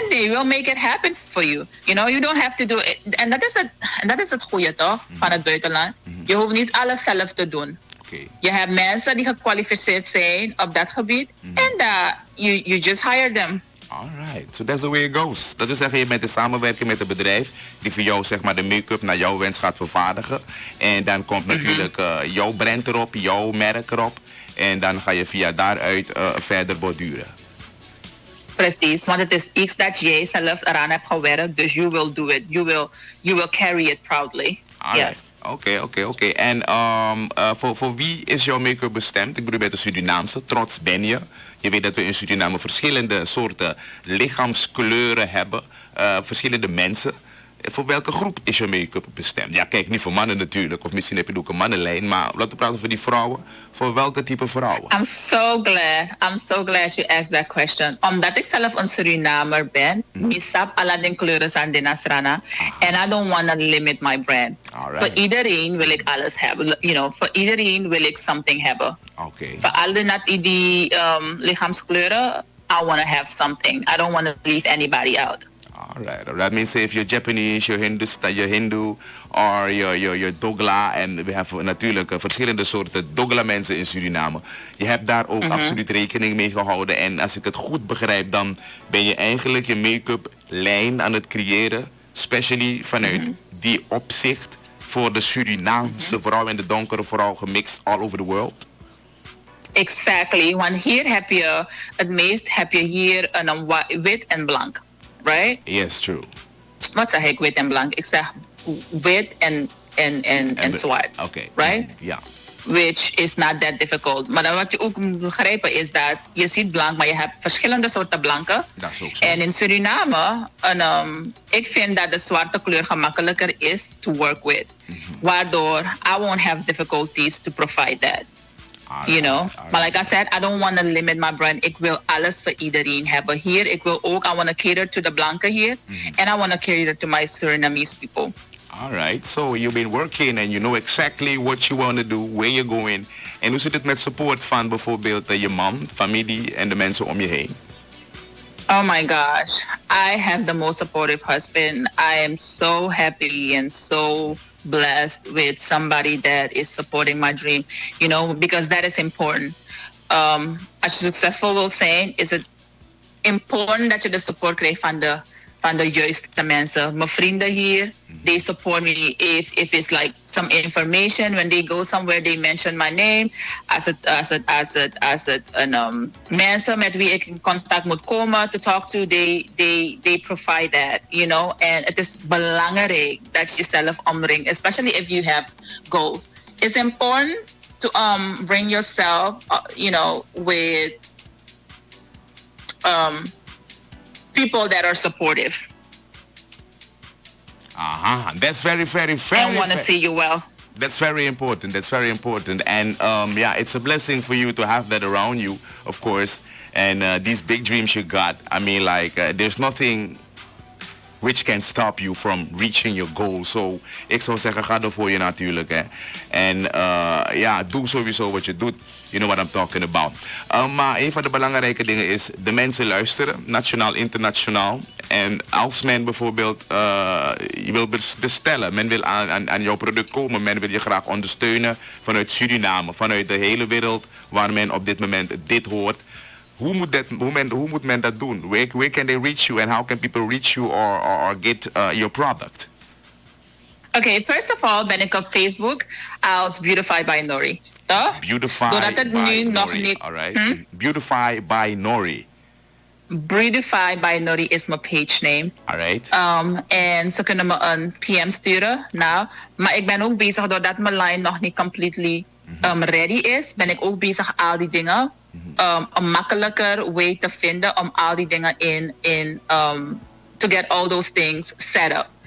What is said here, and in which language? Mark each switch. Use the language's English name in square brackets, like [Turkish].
[English] And they will make it happen for you. You know, you don't have to do it. [Dutch] En dat is het goede toch, van het buitenland. Je hoeft niet alles zelf te doen. [English] Okay. [Dutch] Je hebt mensen die gekwalificeerd zijn op dat gebied en [English] you just hire them. Alright, so that's the way it goes. [Dutch] Dat wil zeggen, je bent in samenwerking met een bedrijf die voor jou zeg maar de make-up naar jouw wens gaat vervaardigen. En dan komt natuurlijk jouw brand erop, jouw merk erop. En dan ga je via daaruit verder borduren. Precies, want het is iets dat jij zelf eraan hebt gewerkt, dus [English] you will do it. You will carry it proudly. Yes. [Dutch] Oké. En voor wie is jouw make-up bestemd? Ik bedoel, bij de Surinaamse. Trots ben je. Je weet dat we in Suriname verschillende soorten lichaamskleuren hebben. Verschillende mensen. Voor welke groep is je make-up bestemd? Ja, kijk, niet voor mannen natuurlijk. Of misschien heb je ook een mannenlijn. Maar laten we praten over die vrouwen. Voor welke type vrouwen? [English] I'm so glad you asked that question. [Dutch] Omdat ik zelf een Surinamer ben, ik stap alle den kleuren aan de Nasrana. [English] And I don't want to limit my brand. Alright. [Dutch] Voor iedereen wil ik alles hebben. Voor iedereen wil ik something hebben. [English] Okay. [Dutch] Voor al die lichaamskleuren, [English] I want to have something. I don't want to leave anybody out. All right. That means if you're Japanese, you're Hindu, or you're Dogla. [Dutch] En we hebben natuurlijk verschillende soorten Dogla mensen in Suriname. Je hebt daar ook absoluut rekening mee gehouden. En als ik het goed begrijp, dan ben je eigenlijk je make-up lijn aan het creëren. Especially vanuit die opzicht voor de Surinaamse vrouw en de donkere vrouw gemixt [English] all over the world. Exactly. [Dutch] Want hier heb je, het meest heb je hier een wit en blank. [English] Right? Yes, true. [Dutch] Wat zeg ik, wit en blank? Ik zeg wit en zwart. [English] Okay. Right? [Dutch] Ja. [English] Which is not that difficult. [Dutch] Maar dan wat je ook moet begrijpen is dat je ziet blank, maar je hebt verschillende soorten blanken. Dat is ook zo. En in Suriname, ik vind dat de zwarte kleur gemakkelijker is [English] to work with. Waardoor I won't have difficulties to provide that. You know, but like I said, I don't want to limit my brand. [Dutch] Ik wil alles voor iedereen hebben. Hier, ik wil ook, [English] I want to cater to the blanken here. And I want to cater to my Surinamese people. All right. So you've been working and you know exactly what you want to do, where you're going. [Dutch] En hoe zit het met support van bijvoorbeeld je man, familie en de mensen om je heen? [English] Oh my gosh. I have the most supportive husband. I am so happy and so blessed with somebody that is supporting my dream, you know, because that is important. [Dutch] As je succesvol wil zijn, is het important dat je de support krijgt van de juiste mensen. Mijn vrienden hier, [English] they support me if it's like some information. When they go somewhere, they mention my name. [Dutch] Als het mensen met wie ik in contact moet komen [English] to talk to, they provide that, you know. [Dutch] En het is belangrijk dat je jezelf omringt, [English] especially if you have goals. It's important to bring yourself, you know, with people that are supportive. That's very, very, very. And want to see you well. That's very important. That's very important. And yeah, it's a blessing for you to have that around you, of course. And these big dreams you got, I mean, like, there's nothing which can stop you from reaching your goal. [Dutch] So, ik zou zeggen, ga er voor je natuurlijk. Hè. En ja, doe sowieso wat je doet. [English] You know what I'm talking about. [Dutch] Maar een van de belangrijke dingen is, de mensen luisteren, nationaal, internationaal. En als men bijvoorbeeld je wil bestellen, men wil aan jouw product komen, men wil je graag ondersteunen vanuit Suriname, vanuit de hele wereld waar men op dit moment dit hoort. Hoe moet men dat doen? [English] Where can they reach you and how can people reach you or get your product? Okay, first of all [Dutch] ben ik op Facebook als Beautify by Nori. [English] Beautify [Dutch] Doordat het [English] by [Dutch] nu [English] Nori. [Dutch] nog niet... [English] Alright. Beautify by Nori. [Dutch] Beautify by Nori is mijn page name. [English] Alright. [Dutch] En ze kunnen me een PM sturen. Nou, maar ik ben ook bezig, doordat mijn line nog niet completely ready is, ben ik ook bezig al die dingen een makkelijker way te vinden om al die dingen in [English] to get all those things set up.